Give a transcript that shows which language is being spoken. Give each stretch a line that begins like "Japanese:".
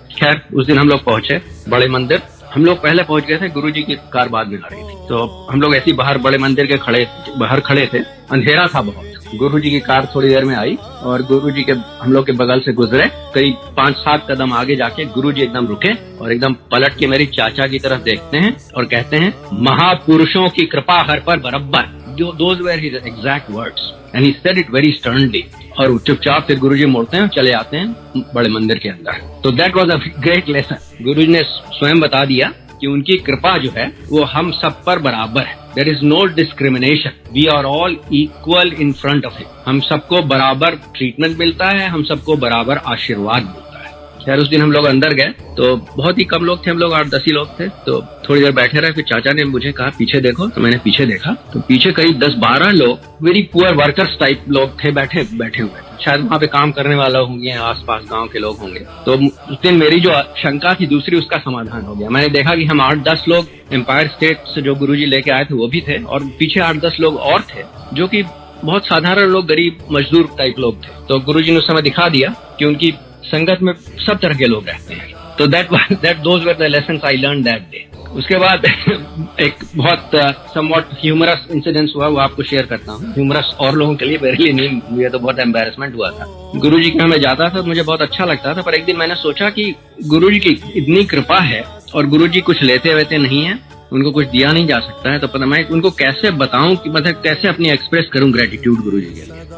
Hindi: खैर उस दिन हम लोग पहुंचे बड़े मंदिर, हम लोग पहले पहुंच गए थे, गुरुजी की कार बाद में खड़ी थी, तो हम लोग ऐसे बाहर बड़े मंदिर के बाहर खड़े थे, अंधेरा था बहुत। गुरुजी की कार थोड़ी देर में आई और गुरुजी के हम लोग के बगल से गुजरे, करीब 5-7 कदम आगे जाके गुरुजी एकदम रुके और एकदम पलट के मेरी चाचा की तरफ देखते हैं और कहते हैं, महापुरुषों की कृपा हर पर बरब्बर।
English: Those were his exact words and he said it very sternly।
Hindi: और चुपचाप फिर गुरुजी मुड़ते हैं और चले आते हैं बड़े मंदिर के अंदर। तो
English: That was a great lesson.
Hindi: गुरुजी ने स्वयं बता दिया कि उनकी कृपा जो है वो हम सब पर बराबर है।
English: There is no discrimination. We are all equal in front of him।
Hindi: हम सबको बराबर ट्रीटमेंट मिलता है, हम सबको बराबर आशीर्वाद मिलता है। खैर उस दिन हम लोग अंदर गए तो बहुत ही कम लोग थे, हम लोग 8-10 ही लोग थे। तो थोड़ी देर बैठे रहे, फिर चाचा ने मुझे कहा पीछे देखो, तो मैंने पीछे देखा तो पीछे करीब 10-12 लोग
English: very poor workers
Hindi: टाइप लोग थे, बैठे हुए थे, शायद वहाँ पे काम करने वाला होंगे, आसपास गांव के लोग होंगे। तो उस दिन मेरी जो शंका थी दूसरी, उसका समाधान हो गया। मैंने देखा कि हम 8-10 लोग एम्पायर स्टेट से जो गुरुजी लेके आए थे वो भी थे और पीछे 8-10 लोग और थे जो कि बहुत साधारण लोग, गरीब मजदूर टाइप लोग थे। तो गुरुजी ने उस समय दिखा दिया कि उनकी संगत में सब तरह के लोग रहते हैं। तो
English: those were the lessons I learned that day।
Hindi: उसके बाद एक बहुत
English: somewhat humorous incident
Hindi: हुआ, वो आपको शेयर करता हूँ। humorous और लोगों के लिए, मेरे लिए नहीं, मुझे तो बहुत embarrassment हुआ था। गुरुजी के यहाँ मैं जाता था तो मुझे बहुत अच्छा लगता था, पर एक दिन मैंने सोचा कि गुरुजी की इतनी कृपा है और गुरुजी कुछ लेते वेते नहीं है, उनको कुछ दिया नहीं जा सकता है, तो पता मैं उनको कैसे बताऊं कि मतलब कैसे अपनी एक्सप्रेस करूं ग्रेटिट्यूड गुरुजी के लिए।